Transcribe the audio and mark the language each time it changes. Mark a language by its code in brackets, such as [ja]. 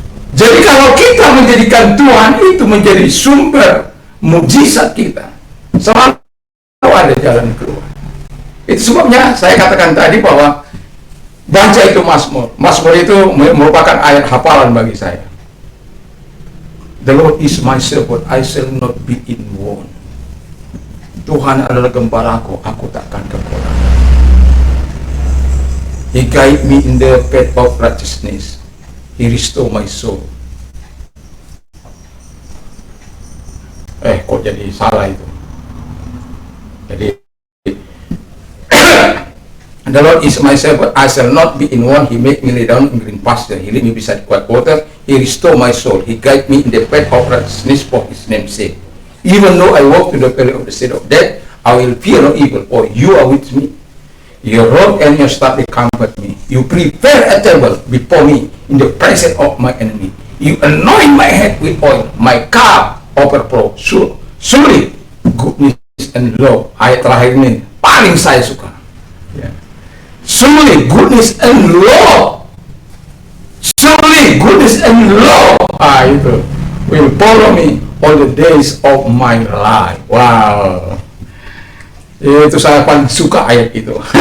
[id] Jadi kalau kita menjadikan Tuhan itu menjadi sumber mujizat kita, selalu ada jalan keluar. Itu sebabnya saya katakan tadi bahwa baca itu Mazmur. Mazmur itu merupakan ayat hafalan bagi saya. [en] The Lord is my shepherd, I shall not be in want. [id] Tuhan adalah gembalaku, aku takkan kekurangan. [en] He guide me in the path of righteousness. He restore my soul. Kok jadi salah itu? Jadi the Lord is my shepherd, I shall not be in want. He make me lay down in green pasture. He lead me beside quiet water. He restore my soul. He guide me in the path of righteousness for His name's sake. Even though I walk through the valley of the shadow of death, I will fear no evil, for you are with me. Your rod and your staff, they comfort me. You prepare a table before me in the presence of my enemy. You anoint my head with oil. My cup overflow. Surely goodness and love. [id] Ayat terakhir ini paling saya suka. [en] Surely goodness and love. Surely goodness and love. Itu will follow me all the days of my life. Wow. [id] Itu saya paling suka ayat itu.